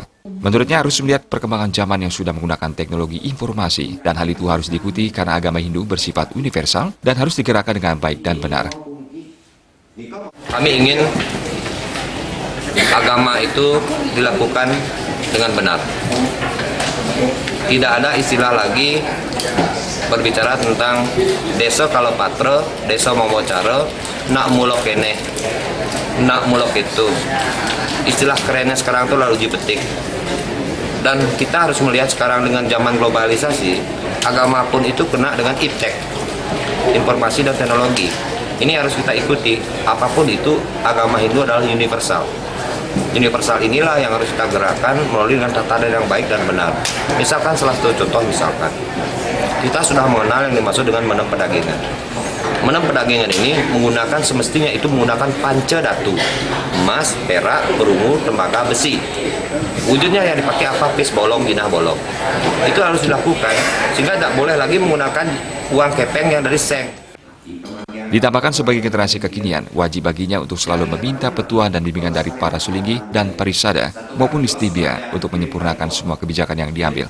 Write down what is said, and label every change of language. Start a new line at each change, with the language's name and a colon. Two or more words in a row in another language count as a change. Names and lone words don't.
Indonesian: Menurutnya harus melihat perkembangan zaman yang sudah menggunakan teknologi informasi, dan hal itu harus diikuti karena agama Hindu bersifat universal dan harus digerakkan dengan baik dan benar. Kami ingin agama itu dilakukan dengan benar. Tidak ada istilah lagi berbicara tentang desa Kalapatra, desa Mawicara,
Balinese: nak mulok kene, nak mulok itu.
Indonesian: Istilah kerennya sekarang itu lalu dipetik. Dan kita harus melihat sekarang dengan zaman globalisasi, agama pun itu kena dengan iptek, informasi dan teknologi. Ini harus kita ikuti, apapun itu agama Hindu adalah universal. Universal inilah yang harus kita gerakkan melalui dengan tatanan yang baik dan benar. Misalkan salah satu contoh, misalkan kita sudah mengenal yang dimaksud dengan
Balinese: menem pedagingan. Menem pedagingan
Indonesian: ini menggunakan semestinya itu menggunakan panca datu, emas, perak, perunggu, tembaga, besi. Wujudnya yang dipakai apa?
Balinese: Pis bolong, ginah bolong.
Indonesian: Itu harus dilakukan sehingga tidak boleh lagi menggunakan uang kepeng yang dari seng. Ditambahkan sebagai generasi kekinian, wajib baginya untuk selalu meminta petua dan bimbingan dari para sulinggi dan parisada maupun istibia untuk menyempurnakan semua kebijakan yang diambil.